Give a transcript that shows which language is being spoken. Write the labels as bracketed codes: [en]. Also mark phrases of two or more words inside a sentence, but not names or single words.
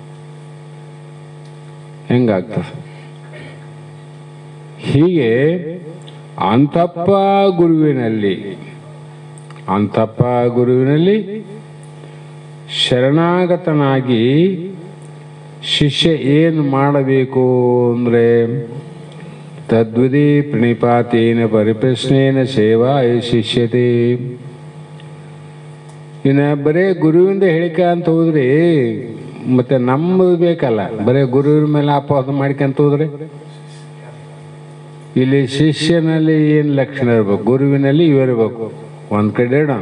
[kn] ಹೆಂಗಾಗ್ತದೆ? ಹೀಗೆ ಅಂತಪ್ಪ ಗುರುವಿನಲ್ಲಿ ಶರಣಾಗತನಾಗಿ ಶಿಷ್ಯ ಏನು ಮಾಡಬೇಕು ಅಂದರೆ [sa] ತದ್ವಿಧಿ ಪ್ರಣಿಪಾತೇನ ಪರಿಪ್ರಶ್ನೇನ ಸೇವಾ ಶಿಷ್ಯತೆ. [kn] ಇನ್ನು ಬರೇ ಗುರುವಿಂದ ಹೇಳಿಕೆ ಅಂತ ಹೋದ್ರಿ ಮತ್ತೆ ನಮ್ಮದು ಬೇಕಲ್ಲ. ಬರೇ ಗುರುವಿನ ಮೇಲೆ ಅಪವಾದ ಮಾಡ್ಕೊಂತ ಹೋದ್ರೆ ಇಲ್ಲಿ ಶಿಷ್ಯನಲ್ಲಿ ಏನು ಲಕ್ಷಣ ಇರ್ಬೇಕು? ಗುರುವಿನಲ್ಲಿ ಇವಿರ್ಬೇಕು. ಒಂದು ಕಡೆ ಇಡೋಣ.